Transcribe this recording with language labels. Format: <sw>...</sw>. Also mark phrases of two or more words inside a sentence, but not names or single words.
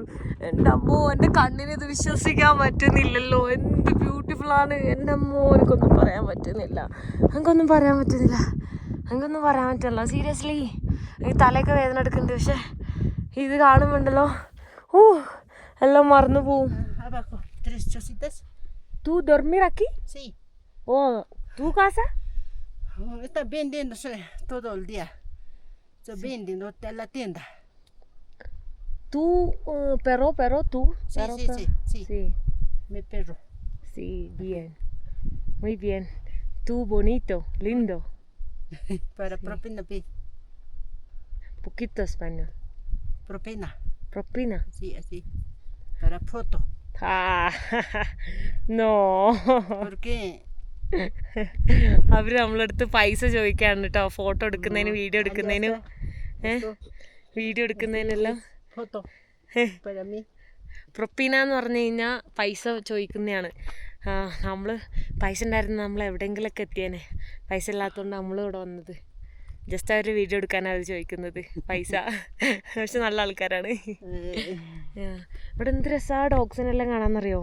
<ml>എൻ്റെ അമ്മോ, എൻ്റെ കണ്ണിന് ഇത് വിശ്വസിക്കാൻ പറ്റുന്നില്ലല്ലോ. എന്ത് ബ്യൂട്ടിഫുള്ളാണ്. എൻ്റെ അമ്മോ, എനിക്കൊന്നും പറയാൻ പറ്റുന്നില്ല. സീരിയസ്ലി ഈ തലയൊക്കെ വേദന എടുക്കുന്നുണ്ട്. പക്ഷെ ഇത് കാണുമ്പോണ്ടല്ലോ, ഓ, എല്ലാം മറന്നു പോവും.</ml> <es>Abajo, 3 chocitas. ¿Tú dormir aquí? Sí. Oh, ¿tu casa? Está vendiéndose todo el día. Está vendiendo en la tienda. ¿Tú, pero tú? Sí, Pero, sí, pero. sí. Sí, Mi perro. sí, bien. Muy bien. Tú bonito, lindo. Para propina, Poquito español. propina. Propina. Sí, así. Para foto. Ah, no. ¿Por qué?</es> <ml>അവർ നമ്മളടുത്ത് പൈസ ചോദിക്കാണ് കേട്ടോ. ഫോട്ടോ എടുക്കുന്നതിന്, വീഡിയോ എടുക്കുന്നതിനും വീഡിയോ എടുക്കുന്നതിനെല്ലാം</ml> <es>Foto. Para mí.</es> <ml>പ്രൊപ്പീന എന്ന് പറഞ്ഞു കഴിഞ്ഞാൽ പൈസ ചോദിക്കുന്നതാണ്. നമ്മൾ പൈസ ഉണ്ടായിരുന്നു നമ്മൾ എവിടെയെങ്കിലുമൊക്കെ എത്തിയേനെ. പൈസ ഇല്ലാത്തതുകൊണ്ട് നമ്മൾ ഇവിടെ വന്നത്. ജസ്റ്റ് അവർ വീഡിയോ എടുക്കാനാണ് അവർ ചോദിക്കുന്നത് പൈസ. പക്ഷെ നല്ല ആൾക്കാരാണ്. ഇവിടെ എന്ത് രസാ ഡോഗ്സിനെല്ലാം കാണാമെന്നറിയോ.</ml>